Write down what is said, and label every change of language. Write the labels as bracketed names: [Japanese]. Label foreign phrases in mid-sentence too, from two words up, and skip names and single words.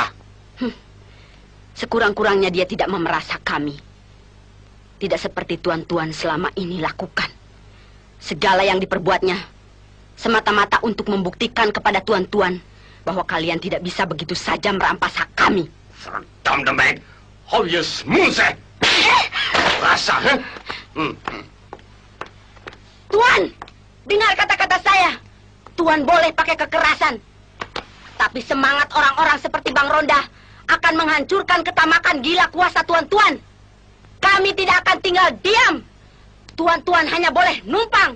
[Indonesian] Sekurang-kurangnya dia tidak memerasa kami. Tidak seperti tuan-tuan selama ini lakukan. Segala yang diperbuatnya semata-mata untuk membuktikan kepada tuan-tuan bahwa kalian tidak bisa begitu saja merampas hak kami. [Dutch] Verdam de meid. Hou je smoeze. [Indonesian] Rasa, Tuan, dengar kata-kata saya. Tuan boleh pakai kekerasan. Tapi semangat orang-orang seperti Bang Ronda akan menghancurkan ketamakan gila kuasa tuan-tuan. Kami tidak akan tinggal diam. Tuan-tuan hanya boleh numpang.